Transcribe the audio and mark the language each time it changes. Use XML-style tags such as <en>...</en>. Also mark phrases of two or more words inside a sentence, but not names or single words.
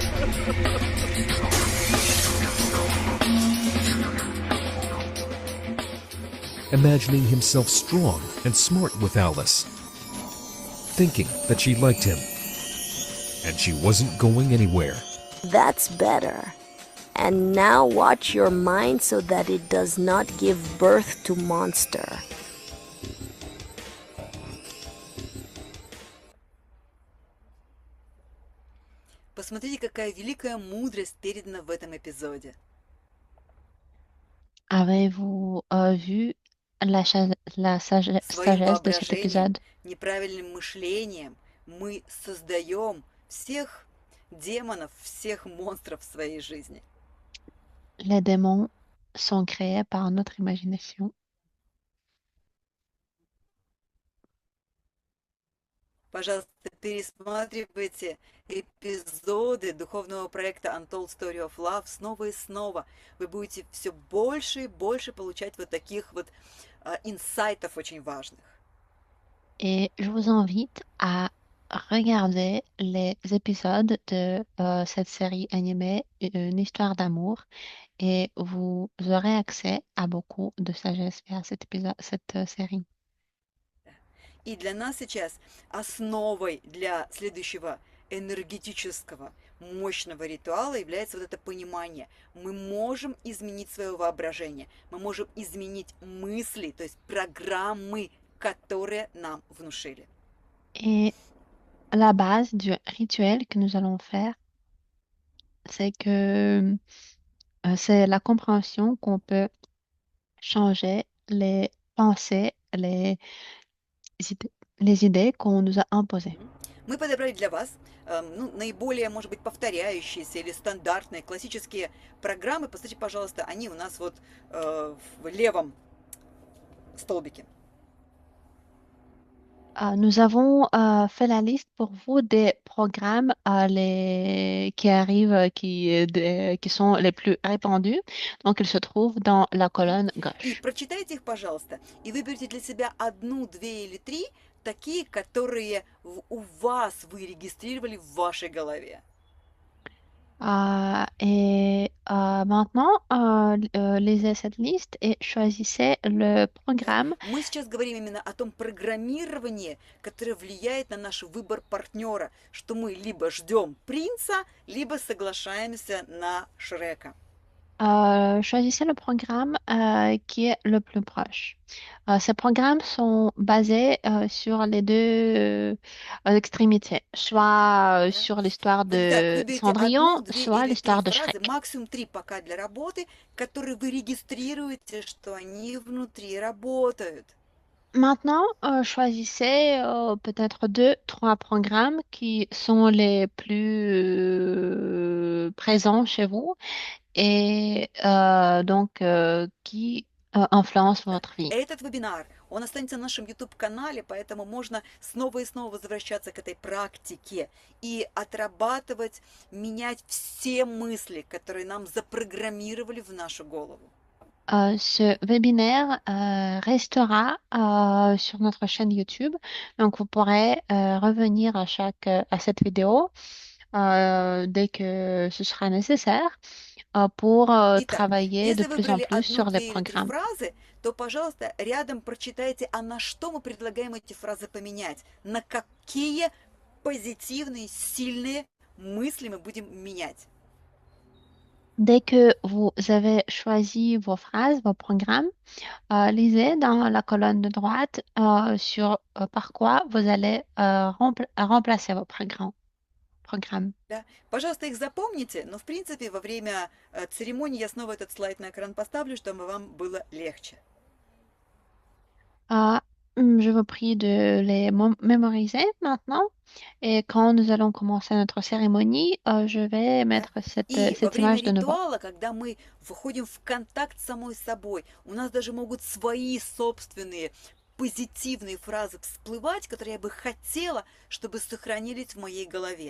<en>Imagining himself strong and smart with Alice, thinking that she liked him, and she wasn't going anywhere. That's better. And now watch your mind so that it does not give birth to monster.</en> <ru>Посмотрите, какая великая мудрость передана в этом эпизоде.</ru> <fr>Avez-vous vu</fr> <ru>Своим</ru> <fr>sagesse de cet</fr> <ru>воображением,</ru> <fr>épisode?</fr> <ru>неправильным мышлением мы создаем всех демонов, всех монстров в своей жизни.</ru> <fr>Les démons sont créés par notre imagination.</fr> <ru>Пожалуйста, пересматривайте эпизоды духовного проекта Untold Story of Love снова и снова. Вы будете все больше и больше получать вот таких вот инсайтов очень важных.</ru> <fr>Et je vous invite à regarder les épisodes de cette série animée, Une histoire d'amour, et vous aurez accès à beaucoup de sagesse via cette série.</fr> <ru>И для нас сейчас основой для следующего энергетического мощного ритуала является вот это понимание. Мы можем изменить свое воображение, мы можем изменить мысли, то есть программы, которые нам внушили.</ru> <fr>Et la base du rituel que nous allons faire, c'est que c'est la compréhension qu'on peut changer les pensées, les idées qu'on nous a imposées.</fr> <ru>Мы подобрали для вас наиболее, может быть, повторяющиеся или стандартные классические программы. Посмотрите, пожалуйста, они у нас вот в левом столбике.</ru> <fr>Nous avons fait la liste pour vous des programmes qui arrivent, qui sont les plus répandus. Donc, ils se trouvent dans la colonne</fr> <ru>И</ru> <fr>gauche.</fr> <ru>прочитайте их, пожалуйста, и выберите для себя одну, две или три, такие, которые у вас вы регистрировали в вашей голове.</ru> <fr>Maintenant, lisez cette liste et choisissez le programme.</fr> <ru>Мы сейчас говорим именно о том программировании, которое влияет на наш выбор партнера, что мы либо ждем принца, либо соглашаемся на Шрека.</ru> <fr>Choisissez le programme qui est le plus proche. Ces programmes sont basés sur les deux extrémités, soit</fr> <ru>Да?</ru> <fr>sur l'histoire</fr> <ru>Итак,</ru> <fr>de</fr> <ru>выберите</ru> <fr>Cendrillon,</fr> <ru>одну, две</ru> <fr>soit</fr> <ru>или три</ru> <fr>l'histoire de</fr> <ru>фразы,</ru> <fr>Shrek.</fr> <ru>максимум три пока для работы, которые вы регистрируете, что они внутри работают.</ru> <fr>Maintenant, choisissez peut-être deux, trois programmes qui sont les plus présents chez vous et qui influencent</fr> <ru>Да.</ru> <fr>votre vie.</fr> <ru>Этот вебинар, он останется на нашем YouTube-канале, поэтому можно снова и снова возвращаться к этой практике и отрабатывать, менять все мысли, которые нам запрограммировали в нашу голову.</ru> <fr>Ce webinaire restera sur notre chaîne YouTube. Donc, vous pourrez revenir à cette vidéo dès que ce sera nécessaire pour</fr> <ru>Итак,</ru> <fr>travailler de</fr> <ru>если вы</ru> <fr>plus en</fr> <ru>выбрали</ru> <fr>plus</fr> <ru>одну,</ru> <fr>sur les</fr> <ru>две или три</ru> <fr>programmes.</fr> <ru>фразы, то, пожалуйста, рядом прочитайте, а на что мы предлагаем эти фразы поменять, на какие позитивные, сильные мысли мы будем менять.</ru> <fr>Dès que vous avez choisi vos phrases, vos programmes, lisez dans la colonne de droite sur par quoi vous allez remplacer vos programmes. programme.</fr> <ru>Да. Пожалуйста, их запомните, но в принципе во время церемонии я снова этот слайд на экран поставлю, чтобы вам было легче.</ru> <fr>Je vous prie de les mémoriser maintenant. Et quand nous allons commencer notre cérémonie, je vais</fr> <ru>Да?</ru> <fr>mettre</fr> <ru>И во</ru> <fr>cette</fr> <ru>время</ru> <fr>image de nouveau.</fr> <ru>ритуала, когда мы входим в контакт с самой собой, у нас даже могут свои собственные позитивные фразы всплывать, которые я бы хотела, чтобы сохранились в моей голове.</ru>